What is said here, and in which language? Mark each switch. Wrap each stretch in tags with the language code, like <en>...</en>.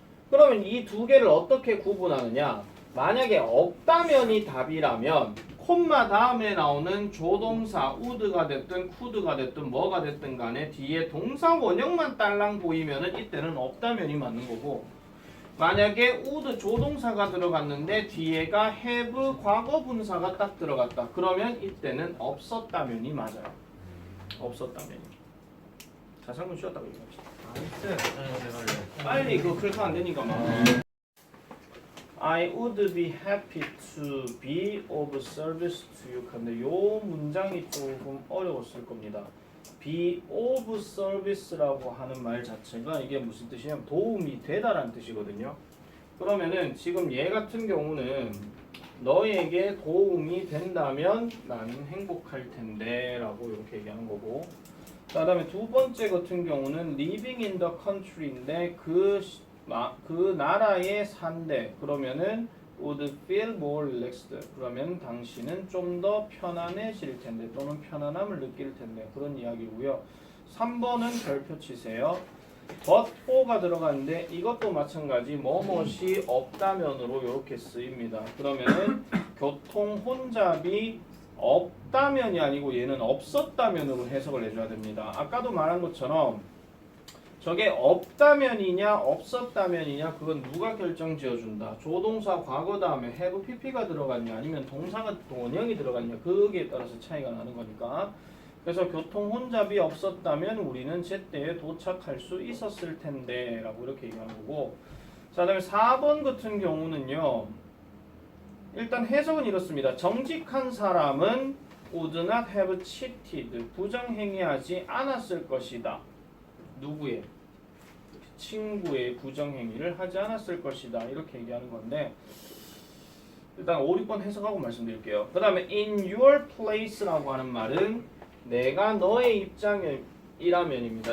<ko>그러면 이 두 개를 어떻게 구분하느냐? 만약에 없다면이 답이라면 콤마 다음에 나오는 조동사 would가 됐든 could가 됐든 뭐가 됐든 간에 뒤에 동사 원형만 딸랑 보이면은 이때는 없다면이 맞는 거고, 만약에 would 조동사가 들어갔는데 뒤에가 have 과거 분사가 딱 들어갔다. 그러면 이때는 없었다면이 맞아요. 없었다면이. 자상은 쉬었다고 얘기합시다. 빨리 그거 클릭 안 되니까 막.</ko> <en>I would be happy to be of service to you.</en> <ko>근데 요 문장이 조금 어려웠을 겁니다.</ko> <en>be of service</en> <ko>라고 하는 말 자체가 이게 무슨 뜻이냐면 도움이 되다라는 뜻이거든요. 그러면은 지금 얘 같은 경우는 너에게 도움이 된다면 나는 행복할 텐데 라고 이렇게 얘기하는 거고, 그 다음에 두 번째 같은 경우는</ko> <en>living in the country</en> <ko>인데 그 나라에 산대. 그러면은</ko> <en>would feel more relaxed.</en> <ko>그러면 당신은 좀 더 편안해질 텐데 또는 편안함을 느낄 텐데 그런 이야기고요. 3번은 별표 치세요. but for가 들어가는데 이것도 마찬가지 뭐뭇이 없다면으로 이렇게 쓰입니다. 그러면은 교통 혼잡이 없다면이 아니고 얘는 없었다면으로 해석을 해줘야 됩니다. 아까도 말한 것처럼 저게 없다면이냐 없었다면이냐 그건 누가 결정 지어준다. 조동사 과거 다음에 have pp가 들어갔냐 아니면 동사가 원형이 들어갔냐 거기에 따라서 차이가 나는 거니까. 그래서 교통 혼잡이 없었다면 우리는 제때에 도착할 수 있었을 텐데 라고 이렇게 얘기하는 거고, 자 다음에 4번 같은 경우는요, 일단 해석은 이렇습니다. 정직한 사람은</ko> <en>would not have cheated.</en> <ko>부정행위하지 않았을 것이다. 누구의? 친구의 부정행위를 하지 않았을 것이다. 이렇게 얘기하는 건데 일단 5, 6번 해석하고 말씀드릴게요. 그 다음에</ko> <en>in your place</en> <ko>라고 하는 말은 내가 너의 입장이라면입니다.</ko>